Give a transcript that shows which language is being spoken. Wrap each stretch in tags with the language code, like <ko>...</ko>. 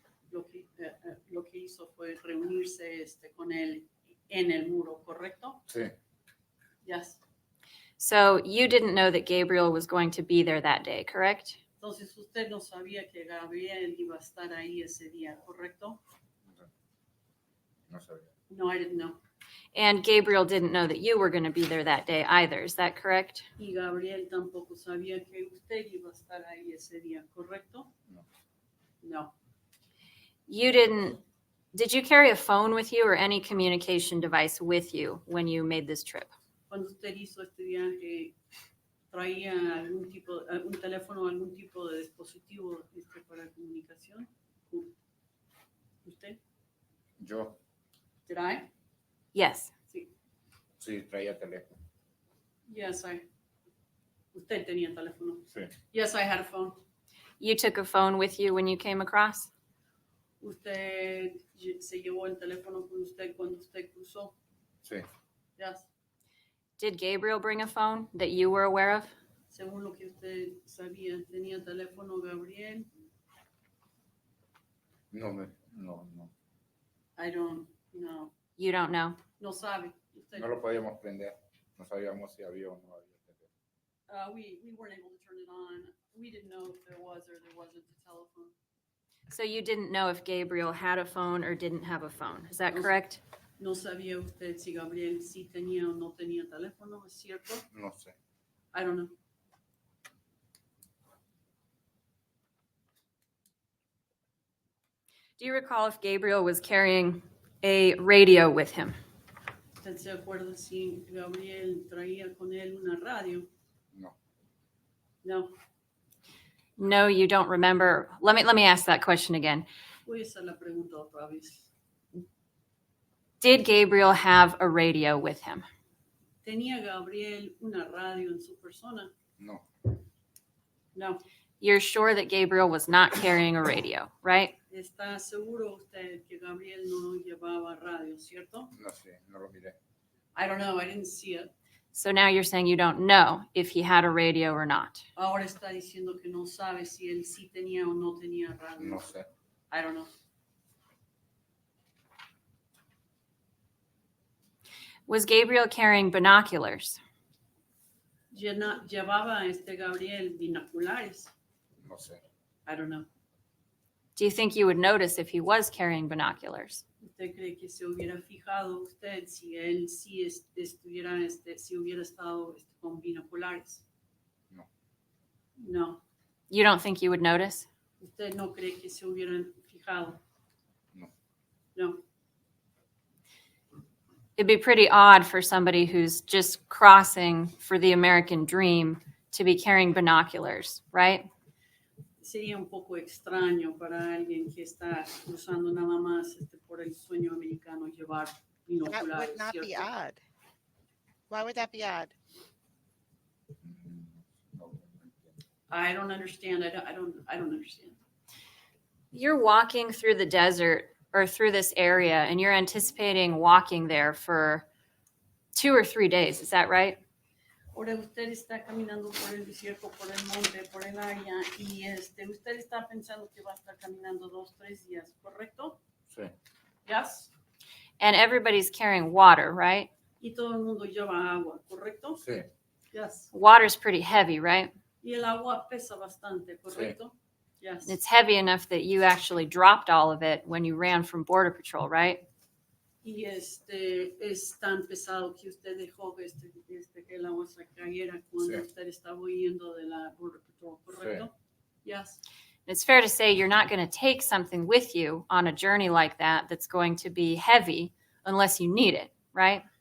<es>Lo que hizo fue reunirse con él en el muro, ¿correcto? Sí.</es> <en>Yes. So you didn't know that Gabriel was going to be there that day, correct?</en> <es>Entonces usted no sabía que Gabriel iba a estar ahí ese día, ¿correcto? No sabía.</es> <en>No, I didn't know. And Gabriel didn't know that you were going to be there that day either. Is that correct?</en> <es>Y Gabriel tampoco sabía que usted iba a estar ahí ese día, ¿correcto? No.</es> <en>No. Did you carry a phone with you or any communication device with you when you made this trip?</en> <es>Cuando usted hizo este viaje, ¿traía algún teléfono, algún tipo de dispositivo para comunicación? ¿Usted? Yo</es> <en>Did I? Yes.</en> <es>Sí. sí traía teléfono. Yes, usted tenía teléfono. Sí.</es> <en>Yes, I had a phone. You took a phone with you when you came across?</en> <es>Usted se llevó el teléfono con usted cuando usted cruzó. Sí.</es> <en>Yes. Did Gabriel bring a phone that you were aware of?</en> <es>Según lo que usted sabía, ¿tenía teléfono Gabriel? No.</es> <en>I don't know. You don't know.</en> <es>No sabe. Usted, No lo podíamos prender. No sabíamos si había o no había teléfono.</es> <en>we weren't able to turn it on. We didn't know if there was or there wasn't a telephone. So you didn't know if Gabriel had a phone or didn't have a phone. Is that correct?</en> <es>No sabía usted si Gabriel sí tenía o no tenía teléfono, ¿es cierto? No sé.</es> <en>I don't know. Do you recall if Gabriel was carrying a radio with him?</en> <es>¿Usted se acuerda si Gabriel traía con él una radio? No.</es> <en>No. No, you don't remember. Let me ask that question again.</en> <es>Voy a hacer la pregunta otra vez.</es> <en>Did Gabriel have a radio with him?</en> <es>¿Tenía Gabriel una radio en su persona? No.</es> <en>No. You're sure that Gabriel was not carrying a radio, right?</en> <es>¿Está seguro usted que Gabriel no llevaba radio, cierto? No sé. No lo miré.</es> <en>I don't know. I didn't see it. So now you're saying you don't know if he had a radio or not.</en> <es>Ahora está diciendo que no sabe si él sí tenía o no tenía radio. No sé.</es> <en>I don't know. Was Gabriel carrying binoculars?</en> <es>¿Llevaba Gabriel binoculares? No sé.</es> <en>I don't know. Do you think you would notice if he was carrying binoculars?</en> <es>¿Usted cree que se hubiera fijado usted si él sí estuviera, si hubiera estado con binoculares? No.</es> <en>No. You don't think you would notice?</en> <es>¿Usted no cree que se hubieran fijado? No.</es> <en>No. It'd be pretty odd for somebody who's just crossing for the American dream to be carrying binoculars, right?</en> <es>Sería un poco extraño para alguien que está cruzando nada más por el sueño americano llevar</es> <en>That</en> <es>binoculares,</es> <en>would not be</en> <es>¿cierto?</es> <en>odd. Why would that be odd?</en> <es>No entiendo.</es> <en>I don't understand. I don't understand. You're walking through the desert or through this area and you're anticipating walking there for 2 or 3 days. Is that right?</en> <es>Ahora usted está caminando por el desierto, por el monte, por el área y usted está pensando que va a estar caminando 2, 3 días, ¿correcto? Sí.</es> <en>Yes. And everybody's carrying water, right?</en> <es>Y todo el mundo lleva agua, ¿correcto? Sí.</es> <en>Yes. Water's pretty heavy, right?</en> <es>Y el agua pesa bastante, ¿correcto?</es> <en>Yes. It's heavy enough that you actually dropped all of it when you ran from Border Patrol, right?</en> <es>Y es tan pesado que usted dejó que el agua se cayera cuando Sí. usted estaba huyendo de la Border Patrol, ¿correcto?</es> <en>Yes. It's fair to say you're not going to take something with you on a journey like that that's going to be heavy unless you need it, right?</en>